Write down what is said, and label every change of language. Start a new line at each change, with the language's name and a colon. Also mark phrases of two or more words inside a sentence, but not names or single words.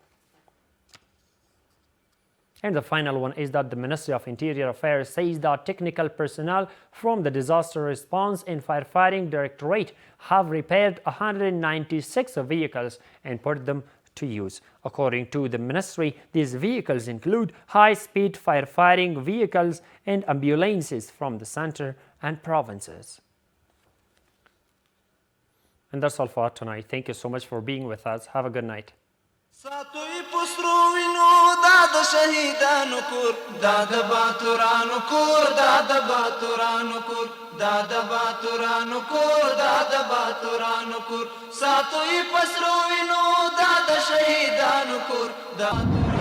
English: And the final one is that the Ministry of Interior Affairs says that technical personnel from the Disaster Response and Firefighting Directorate have repaired 196 vehicles and put them to use. According to the ministry, these vehicles include high-speed firefighting vehicles and ambulances from the center and provinces. And that's all for tonight. Thank you so much for being with us. Have a good night.
Pashto: ساتوی پسرو وینو دا د شهیدانو کور دا د باتورانو کور دا د باتورانو کور دا د باتورانو کور دا د باتورانو کور ساتوی پسرو وینو دا د شهیدانو کور دا